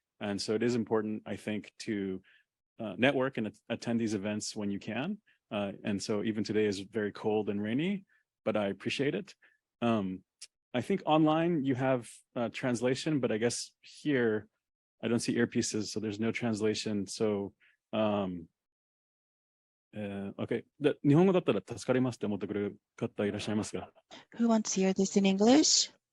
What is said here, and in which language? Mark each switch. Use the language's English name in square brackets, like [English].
[English] And so it is important, I think, to network and attend these events when you can. And so even today is very cold and rainy, but I appreciate it. I think online you have translation, but I guess here I don't see earpieces, so there's no translation. So, okay. [Japanese] 日本語だったら助かりますって思ってくれる方いらっしゃいますか? [English] Who wants to hear this in English?